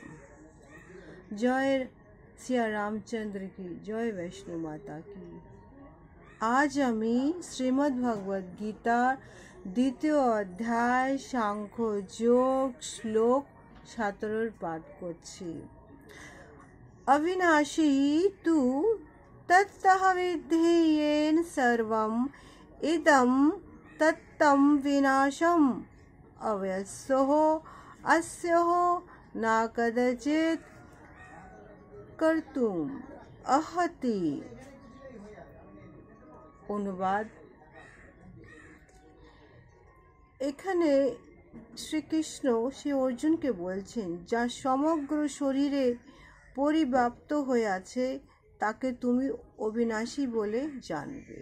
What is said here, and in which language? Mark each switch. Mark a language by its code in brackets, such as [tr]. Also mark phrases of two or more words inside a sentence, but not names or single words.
[hi] जय सिया रामचन्द्र की जय, वैष्णो माता की। [bn] আজ আমি শ্রীমদ্ ভগবদ গীতার দ্বিতীয় অধ্যায় সাংখ্য যোগ শ্লোক 17 পাঠ করছি। [sa] अविनाशी तु तत्तः विद्धि येन सर्वं इदं तत्तं विनाशम् अव्यस्योः अस्योः न कदाचित् कर्तुम् अर्हति। [bn] অনুবাদ। এখানে শ্রীকৃষ্ণ শ্রী অর্জুনকে বলছেন, যা সমগ্র শরীরে পরিব্যাপ্ত হয়ে আছে তাকে তুমি অবিনাশী বলে জানবে।